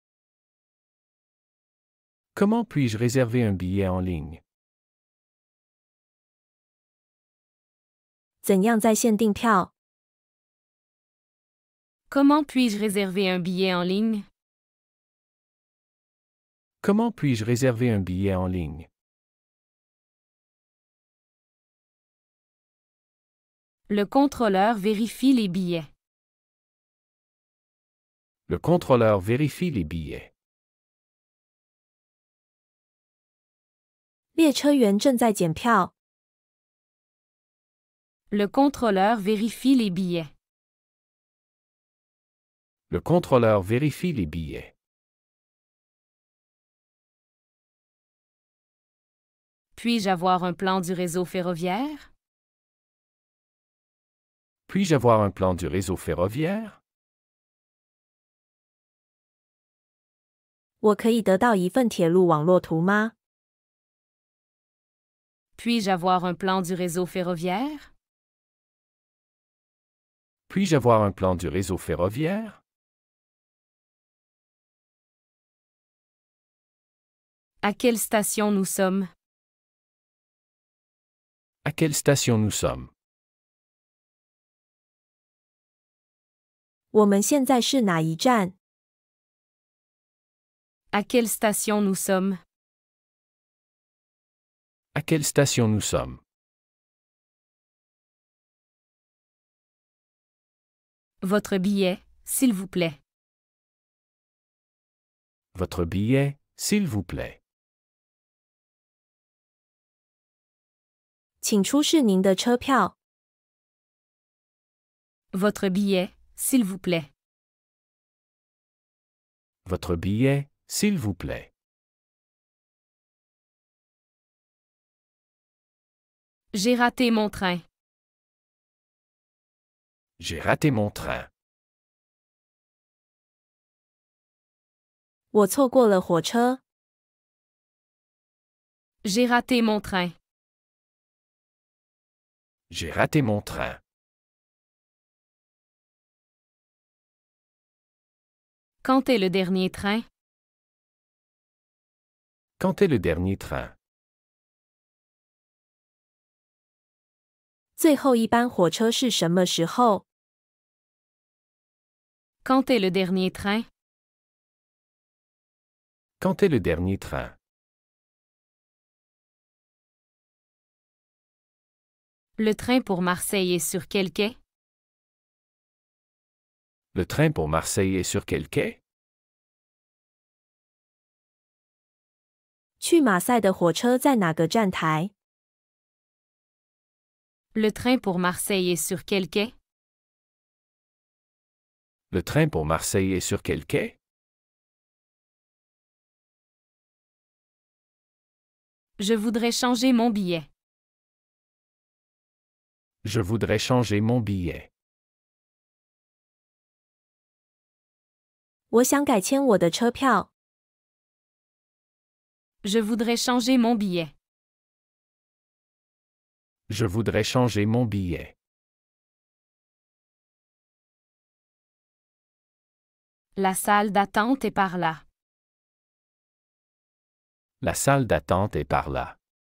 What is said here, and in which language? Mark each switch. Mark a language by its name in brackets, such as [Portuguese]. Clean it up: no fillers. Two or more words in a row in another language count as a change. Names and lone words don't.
[French] Comment puis-je réserver un billet en ligne? [Chinese] 怎样在线订票？ [French] Comment puis-je réserver un billet en ligne? Comment puis-je réserver un billet en ligne? Le contrôleur vérifie les billets. Le contrôleur vérifie les billets. [Chinese] 列车员正在检票。 [French] Le contrôleur vérifie les billets. Le contrôleur vérifie les billets. Puis-je avoir un plan du réseau ferroviaire? Puis-je avoir un plan du réseau ferroviaire? [Chinese] 我可以得到一份铁路网络图吗？ [French] Puis-je avoir un plan du réseau ferroviaire? Puis-je avoir un plan du réseau ferroviaire? À quelle station nous sommes? À quelle station nous sommes? [Chinese] 我们现在是哪一站？ [French] À quelle station nous sommes? À quelle station nous sommes? Votre billet, s'il vous plaît. Votre billet, s'il vous plaît. [Chinese] 请出示您的车票。 [French] Votre billet, s'il vous plaît. Votre billet, s'il vous plaît. J'ai raté mon train. J'ai raté mon train. [Chinese] 我错过了火车。 [French] J'ai raté mon train. J'ai raté mon train. Quand est le dernier train? Quand est le dernier train? [Chinese] 最后一班火车是什么时候？ [French] Quand est le dernier train? Quand est le dernier train? Le train pour Marseille est sur quel quai? Le train pour Marseille est sur quel quai? [Chinese] 去马赛的火车在哪个站台？ [French] Le train pour Marseille est sur quel quai? Le train pour Marseille est sur quel quai? Je voudrais changer mon billet. Je voudrais changer mon billet. [Chinese] 我想改签我的车票。 [French] Je voudrais changer mon billet. Je voudrais changer mon billet. La salle d'attente est par là. La salle d'attente est par là.